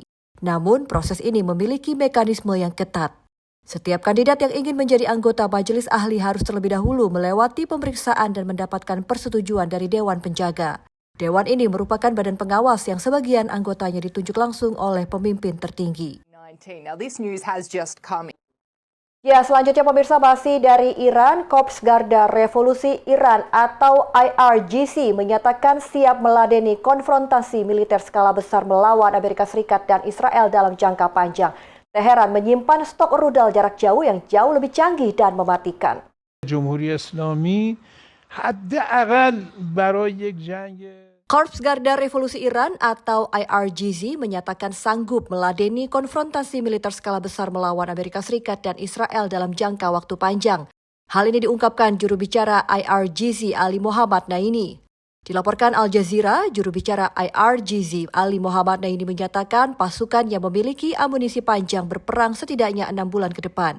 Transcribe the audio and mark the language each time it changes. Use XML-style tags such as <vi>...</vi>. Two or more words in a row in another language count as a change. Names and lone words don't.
<id>Namun, proses ini memiliki mekanisme yang ketat. Setiap kandidat yang ingin menjadi anggota Majelis Ahli harus terlebih dahulu melewati pemeriksaan dan mendapatkan persetujuan dari Dewan Penjaga. Dewan ini merupakan badan pengawas yang sebagian anggotanya ditunjuk langsung oleh pemimpin tertinggi.</id> <en>Now, this news has just come.</en> <id>Ya, selanjutnya pemirsa, masih dari Iran, Korps Garda Revolusi Iran atau IRGC menyatakan siap meladeni konfrontasi militer skala besar melawan Amerika Serikat dan Israel dalam jangka panjang. Teheran menyimpan stok rudal jarak jauh yang jauh lebih canggih dan mematikan.</id> <fa>جمهوری اسلامی حداقل برای یک جنگ</fa> <id>Korps Garda Revolusi Iran atau IRGC menyatakan sanggup meladeni konfrontasi militer skala besar melawan Amerika Serikat dan Israel dalam jangka waktu panjang. Hal ini diungkapkan juru bicara IRGC Ali Muhammad Naini. Dilaporkan Al Jazeera, juru bicara IRGC Ali Muhammad Naini menyatakan pasukan yang memiliki amunisi panjang berperang setidaknya 6 bulan ke depan.</id>